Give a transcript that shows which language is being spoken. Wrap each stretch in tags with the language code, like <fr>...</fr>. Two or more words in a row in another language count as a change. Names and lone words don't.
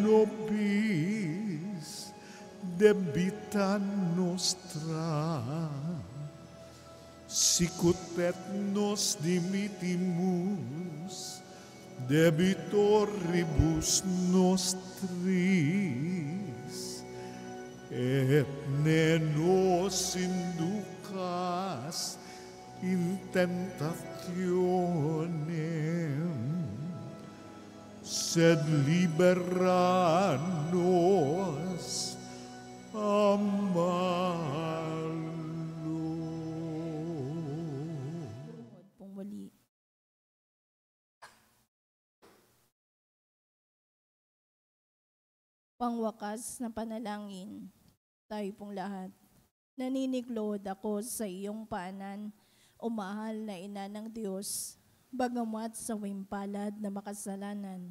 <la>nobis debita nostra, sicut et nos dimittimus debitoribus nostris, et ne nos inducas in tentationem, sed libera nos a malo.</la> <tl>Lord, pong muli. Pangwakas na panalangin, tayo pong lahat. Naniniglod ako sa iyong paanan, o mahal na ina ng Diyos, bagamat sa wimpalad na makasalanan.</tl>